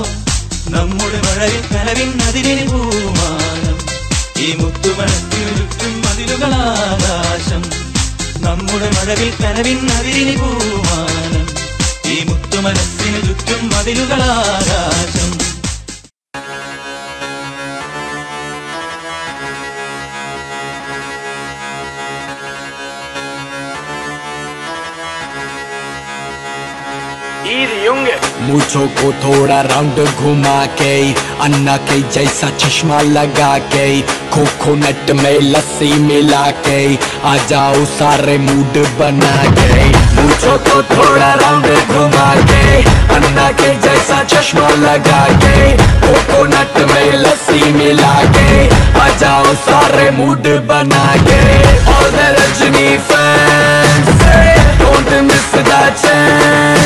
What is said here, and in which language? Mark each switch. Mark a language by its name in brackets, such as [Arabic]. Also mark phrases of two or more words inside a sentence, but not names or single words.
[Malayalam] നമ്മുടെ മഴവിൽ കനവിൻ അതിരിന് പൂമാനം. ഈ മുത്തുമണത്തിനു ചുറ്റും മതിലുകളാകാശം. നമ്മുടെ മഴവിൽ കനവിൻ അതിരിന് പൂമാനം. ഈ മുത്തുമനസ്സിനു ചുറ്റും മതിലുകളാകാശം. [Hindi] मूछों को थोड़ा राउंड घुमा के अन्ना के जैसा चश्मा लगा के कोकोनट में लस्सी मिला के आ जाओ सारे मूड बना के। मूछों को थोड़ा राउंड घुमा के अन्ना के जैसा चश्मा लगा के कोकोनट में लस्सी मिला के आ जाओ सारे मूड बना के। [English] All the Rajini fans, don't miss that chance.